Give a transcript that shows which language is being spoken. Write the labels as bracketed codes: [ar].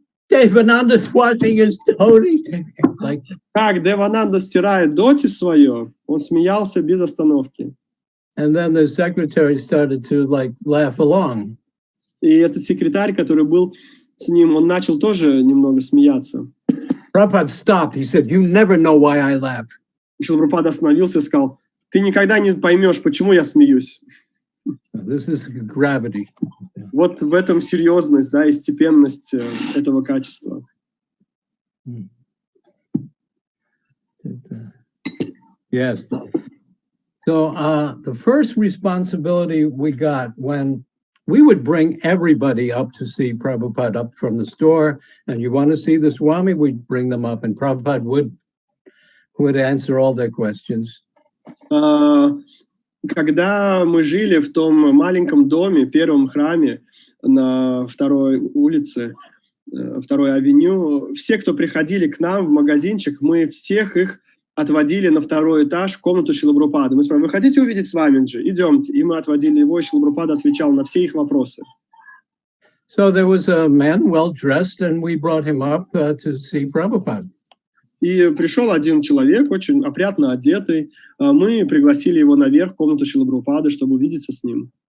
[en] Devananda is washing his dhoti. Like, [ru] Как Девананда стирает доти свое, он смеялся без остановки. [en] and then the secretary started to like laugh along. [ru] И этот секретарь, который был с ним, он начал тоже немного смеяться. [en] Prabhupada stopped. He said, you never know why I laugh. [ru] Срила Прабхупада остановился и сказал, ты никогда не поймешь, почему я смеюсь. [en] This is gravity. [ru] Вот в этом серьезность, да, и степенность этого качества. [en] Yes. So the first responsibility we got when we would bring everybody up to see Prabhupada up from the store, and you want to see the Swami, we'd bring them up, and Prabhupada would answer all their questions. [ru] Когда мы жили в том маленьком доме, первом храме на второй улице, второй авеню, все, кто приходили к нам в магазинчик, мы всех их отводили на второй этаж в комнату Срилы Прабхупады. Мы спрашивали, вы хотите увидеть Свамиджи? Идемте. И мы отводили его, и Срила Прабхупада отвечал на все их вопросы. [en] So there was a man well dressed, and we brought him up to see Prabhupada. [ru] И пришел один человек, очень опрятно одетый. Мы пригласили его наверх в комнату Срилы Прабхупады, чтобы увидеться с ним.